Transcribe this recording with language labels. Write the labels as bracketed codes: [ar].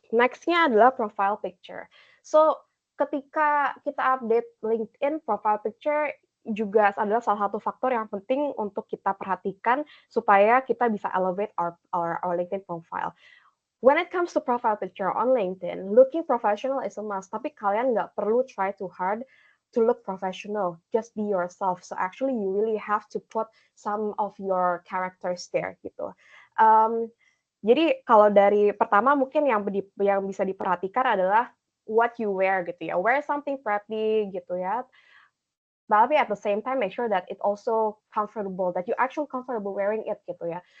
[id] Next-nya adalah profile picture. So ketika kita update LinkedIn profile picture juga adalah salah satu faktor yang penting untuk kita perhatikan supaya kita bisa [en] elevate our LinkedIn profile. When it comes to profile picture on LinkedIn, looking professional is a must, [id] tapi kalian nggak perlu [en] try too hard to look professional. Just be yourself. So actually you really have to put some of your characters there gitu. [id] Jadi kalau dari pertama mungkin yang bisa diperhatikan adalah [en] what you wear [id] gitu ya. [en] Wear something preppy gitu ya. [id] Tapi [en] at the same time make sure that it also comfortable, that you actually comfortable wearing it gitu ya.